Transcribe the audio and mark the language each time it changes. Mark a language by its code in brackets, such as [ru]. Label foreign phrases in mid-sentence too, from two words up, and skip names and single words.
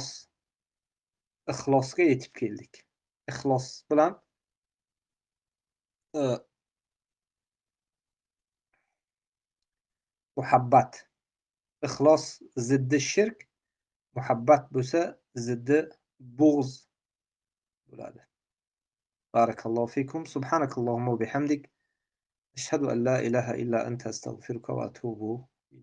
[uz] Ixlosga yetib keldik. Ixlos bilan muhabbat. Ixlos ziddi shirk, muhabbat bo'lsa ziddi bug'z bo'ladi. [ar] بارك الله فيكم. سبحانك اللهم وبحمدك. أشهد أن لا إله إلا أنت أستغفرك وأتوب